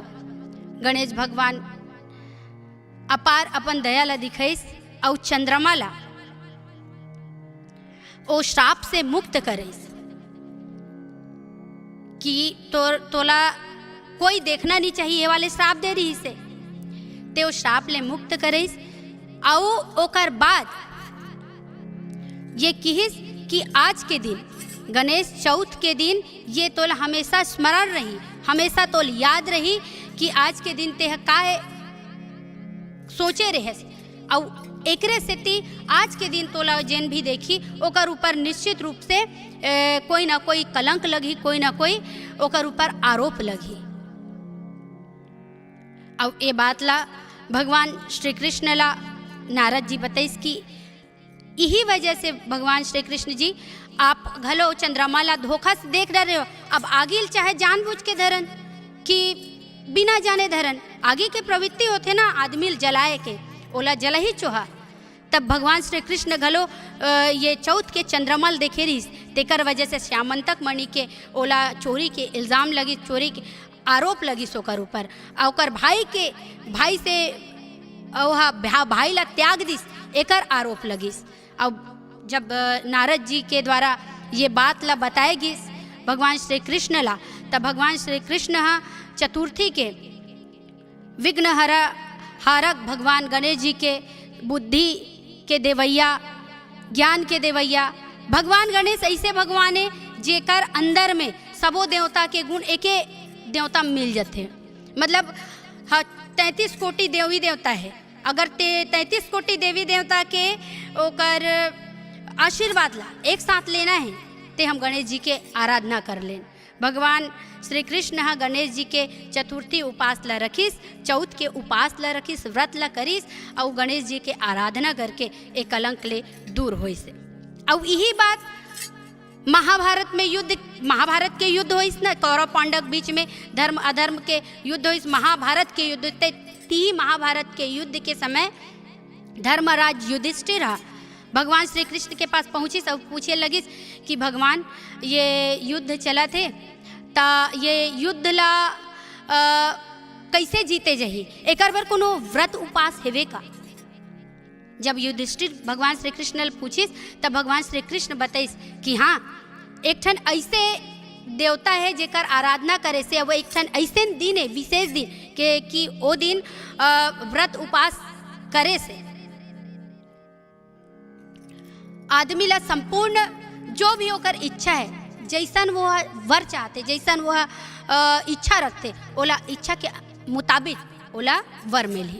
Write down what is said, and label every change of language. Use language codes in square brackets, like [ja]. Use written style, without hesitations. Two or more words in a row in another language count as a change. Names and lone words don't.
[hne] गणेश भगवान अपार अपन दया ला दिखाइस और चंद्रमा ला ओ श्राप से मुक्त करेस कि तोला कोई देखना नहीं चाहिए वाले श्राप दे रही से, ते ओ श्राप ले मुक्त करेस। आओ ओकर बाद ये किहिस कि आज के दिन गणेश चौथ के दिन ये तोल हमेशा स्मरण रही, हमेशा तोल याद रही कि आज के दिन ते काहे सोचे रहे और एकरे से ती आज के दिन तोला जेन भी देखी ओकर ऊपर निश्चित रूप से कोई ना कोई कलंक लगी, कोई ना कोई ओकर ऊपर आरोप लगी। और ये बात ला भगवान श्री कृष्ण ला नारद जी बताइस कि यही वजह से भगवान श्री कृष्ण जी आप घलो चंद्रमा ला धोखा से देख रहे हो। अब आगिल चाहे जानबूझ के धरन कि बिना जाने धरन, आगे के प्रवृत्ति होते ना आदमी जलाए के, ओला जला ही चोहा। तब भगवान श्री कृष्ण घलो ये चौथ के चंद्रमल देखे रही, तेकर वजह से श्यामंतक मणि के ओला चोरी के इल्ज़ाम लगी, चोरी के आरोप लगी सोकर ऊपर। और भाई से भाई ला त्याग दिस एकर आरोप लगिस। अब जब नारद जी के द्वारा ये बात ला बताए गिस भगवान श्री कृष्ण ला, तब भगवान श्री कृष्ण चतुर्थी के विघ्न हारक भगवान गणेश जी के बुद्धि के देवैया, ज्ञान के देवैया भगवान गणेश ऐसे भगवान है जेकर अंदर में सबो देवता के गुण एके देवता मिल जाते। मतलब 33 कोटि देवी देवता है, अगर 33 कोटि देवी देवता के ओकर आशीर्वाद ला एक साथ लेना है ते हम गणेश जी के आराधना कर लें। भगवान श्री कृष्ण गणेश जी के चतुर्थी उपास ला रखिस, चौथ के उपास ला रखिस, व्रत ला करिस और गणेश जी के आराधना करके एक कलंक ले दूर होई से। और यही बात महाभारत के युद्ध होइस ना, कौरव पांडव बीच में धर्म अधर्म के युद्ध होइस, महाभारत के युद्ध महाभारत के युद्ध के समय धर्मराज युधिष्ठिर भगवान श्री कृष्ण के पास पहुँची, सब पूछे लगिस कि भगवान ये युद्ध चला थे ता ये युद्ध ला कैसे जीते जही, एकर बर कोनो व्रत उपास हेवे का। जब युधिष्ठिर भगवान श्री कृष्ण पूछिस तब भगवान श्री कृष्ण बताइस कि हाँ एक ठन ऐसे देवता है जेकर आराधना करे से वो एक ठन ऐसे दिन है, विशेष दिन के कि वो दिन व्रत उपास करे से आदमी ला संपूर्ण जो भी होकर इच्छा है, जैसन वो वर चाहते, जैसन वो इच्छा रखते, ओला इच्छा के मुताबिक ओला वर मिली।